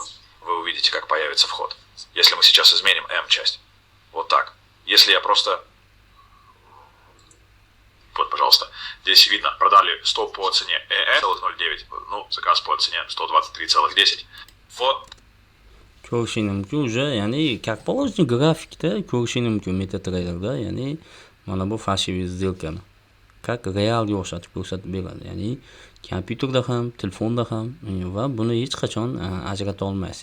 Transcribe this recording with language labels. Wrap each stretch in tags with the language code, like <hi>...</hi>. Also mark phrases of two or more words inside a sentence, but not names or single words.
<ru>Вы увидите, как появится вход. Если мы сейчас изменим часть. Вот так. Если я просто... Вот, пожалуйста. Здесь видно, продали 100 по цене 0.09. Заказ по цене 123,10. Вот.</ru> <uz>Ko'rishing mumkin уже, ya'ni</uz> <ru>как положено</ru> <uz>grafikda ko'rishing mumkin MetaTrader'da, ya'ni mana bu</uz> <ru>фальшивый сделкani</ru> <uz>как realga o'xshatib ko'rsatib beradi. Ya'ni kompyuterda ham, telefonda ham va buni hech qachon ajrata olmaysiz.</uz>